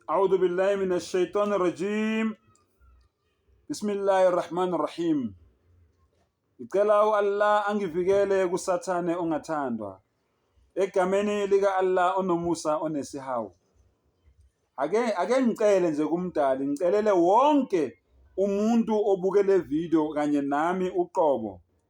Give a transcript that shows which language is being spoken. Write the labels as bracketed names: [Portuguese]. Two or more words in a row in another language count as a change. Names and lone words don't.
[Arabic] أعوذ بالله من الشيطان الرجيم. بسم الله الرحمن الرحيم. [Zulu] Ngicela Allah angivikele kusathane ongathandwa. Egameni lika Allah onomusa onesihawu. Ake ngicele nje kumdali, ngicelele wonke umuntu obukele video kanye nami uqobo.